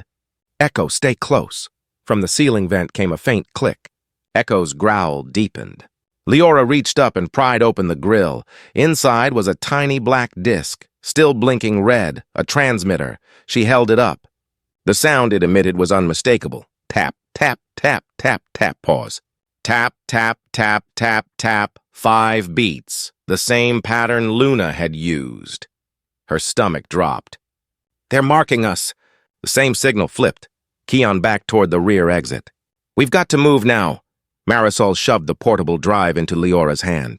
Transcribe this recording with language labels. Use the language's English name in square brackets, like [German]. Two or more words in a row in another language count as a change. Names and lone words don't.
[English] Echo, stay close. From the ceiling vent came a faint click. Echo's growl deepened. Liora reached up and pried open the grill. Inside was a tiny black disc, still blinking red, a transmitter. She held it up. The sound it emitted was unmistakable. Tap, tap, tap, tap, tap, pause. Tap, tap, tap, tap, tap, 5 beats. The same pattern Luna had used. Her stomach dropped. They're marking us. The same signal flipped. Keon backed toward the rear exit. We've got to move now. Marisol shoved the portable drive into Leora's hand.